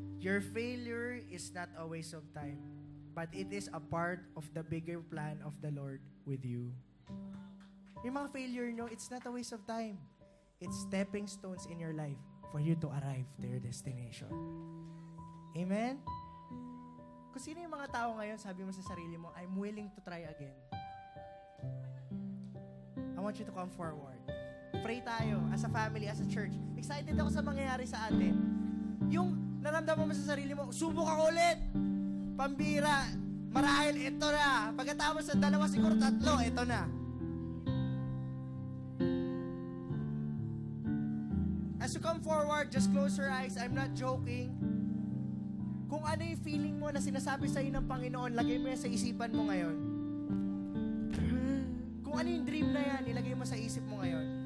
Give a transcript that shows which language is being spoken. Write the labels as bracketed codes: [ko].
[en] Your failure is not a waste of time, but it is a part of the bigger plan of the Lord with you. [tl] Yung mga failure nyo, [en] it's not a waste of time. It's stepping stones in your life for you to arrive to your destination. Amen? [tl] Kung sino yung mga tao ngayon, sabi mo sa sarili mo, [en] I'm willing to try again. I want you to come forward. Pray tayo as a family, as a church. [tl] Excited ako sa mangyayari sa atin. Yung naramdaman mo sa sarili mo, subok ako ulit. Pambira. Marahil, ito na. Pagkatapos sa 2, siguro 3, ito na. [en] As you come forward, just close your eyes. I'm not joking. [tl] Kung ano yung feeling mo na sinasabi sa'yo ng Panginoon, lagay mo yan sa isipan mo ngayon. Kung ano yung dream na yan, ilagay mo sa isip mo ngayon.